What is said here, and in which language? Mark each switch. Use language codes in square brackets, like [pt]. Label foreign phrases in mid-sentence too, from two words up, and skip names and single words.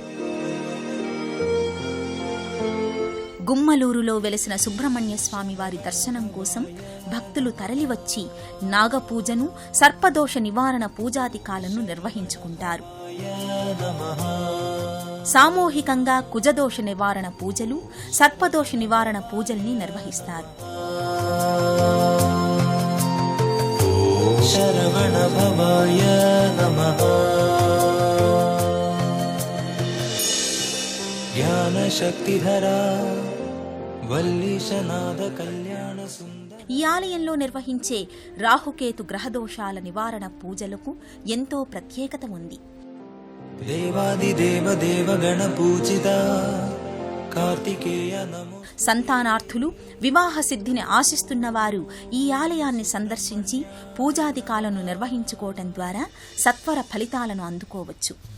[te] గుమ్మలూరులో వెలసిన సుబ్రహ్మణ్య స్వామి వారి దర్శనం కోసం భక్తులు తరలివచ్చి నాగపూజను, సర్పదోష నివారణ పూజాధికాలను నిర్వహించుకుంటారు. సామూహికంగా కుజదోష నివారణ పూజలు, సర్పదోష నివారణ పూజల్ని నిర్వహిస్తారు. [sa] शरवणभवाय नमः ज्ञानशक्तिधरा वल्लीशनाद कल्याण सुंदर। [te] ఈ ఆలయంలో నిర్వహించే రాహుకేతు గ్రహదోషాల నివారణ పూజలకు ఎంతో ప్రత్యేకత ఉంది. [sa] దేవాదిదేవ దేవగణ పూజిత కార్తికేయ నమో. [te] సంతానార్థులు వివాహ సిద్ధిని ఆశిస్తున్న వారు ఈ ఆలయాన్ని సందర్శించి పూజాధికాలను నిర్వహించుకోవటం ద్వారా సత్వర ఫలితాలను అందుకోవచ్చు.